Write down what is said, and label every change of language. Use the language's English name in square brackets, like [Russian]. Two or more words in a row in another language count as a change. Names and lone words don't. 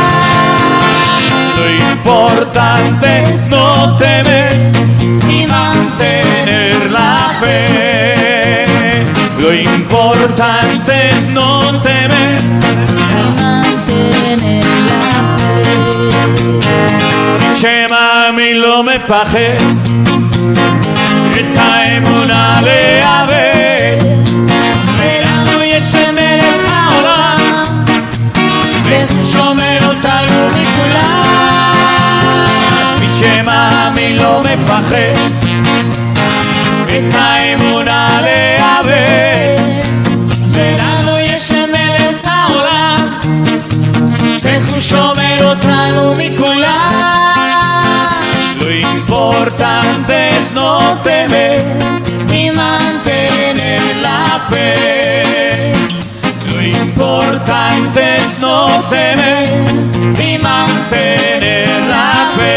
[Spanish] Lo importante es no temer y mantener la fe. Lo importante es no temer y mantener la fe. [Hebrew] אני לא מפחד, את האמונה לאבד, ולנו יש מלך העולם, והוא שומר אותנו מכולם. מי שמאמין לא מפחד, את האמונה לאבד, ולנו יש מלך העולם, והוא שומר אותנו מכולם. [Spanish] Lo importante es no temer y mantener la fe. Lo importante es no temer y mantener la fe.